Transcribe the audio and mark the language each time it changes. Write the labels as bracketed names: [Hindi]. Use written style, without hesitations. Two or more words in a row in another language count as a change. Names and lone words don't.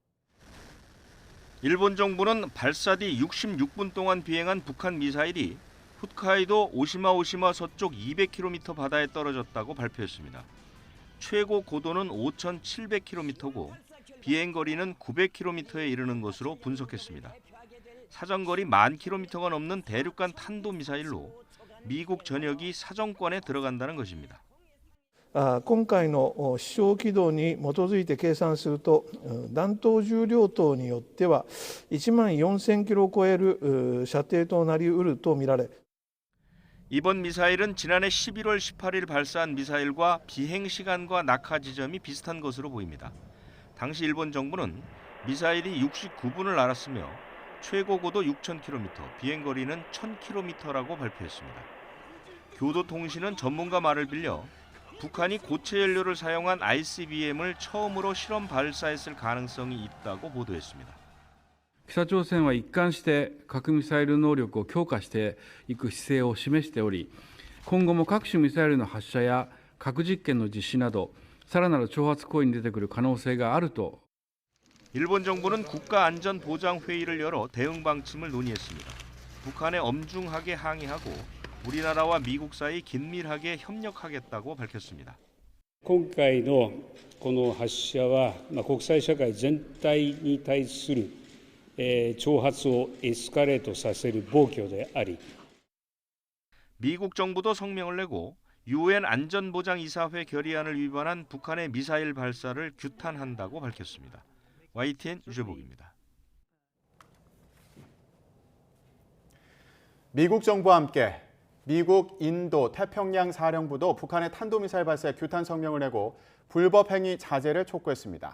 [Korean] 일본 정부는 발사 뒤 66분 동안 비행한 북한 미사일이 홋카이도 오시마 서쪽 200km 바다에 떨어졌다고 발표했습니다. 최고 고도는 5,700km고 비행거리는 900km에 이르는 것으로 분석했습니다. 사정거리 10,000km가 넘는 대륙간 탄도미사일로 미국 전역이 사정권에 들어간다는 것입니다. [Japanese] 今回の飛翔軌道に基づいて計算すると、弾頭重量等によっては14,000キロを超える射程となりうるとみられ、 [Korean] 이번 미사일은 지난해 11월 18일 발사한 미사일과 비행 시간과 낙하 지점이 비슷한 것으로 보입니다. 당시 일본 정부는 미사일이 69분을 날았으며 최고 고도 6,000km, 비행 거리는 1,000km라고 발표했습니다. 교도통신은 전문가 말을 빌려 북한이 고체 연료를 사용한 ICBM을 처음으로 실험 발사했을 가능성이 있다고 보도했습니다. [Japanese] 北朝鮮は一貫して核ミサイル能力を強化していく姿勢を示しており、今後も各種ミサイルの発射や核実験の実施など、さらなる挑発行為に出てくる可能性があると。 [Korean] 일본 정부는 국가안전보장회의를 열어 대응 방침을 논의했습니다. 북한에 엄중하게 항의하고 우리나라와 미국 사이 긴밀하게 협력하겠다고 밝혔습니다. [Japanese] 今回のこの発射は国際社会全体に対する挑発をエスカレートさせる暴挙であり、 [Korean] 미국 정부도 성명을 내고 UN 안전보장이사회 결의안을 위반한 북한의 미사일 발사를 규탄한다고 밝혔습니다. YTN 유재복입니다. 미국 정부와 함께 미국, 인도, 태평양 사령부도 북한의 탄도미사일 발사에 규탄 성명을 내고 불법 행위 자제를 촉구했습니다.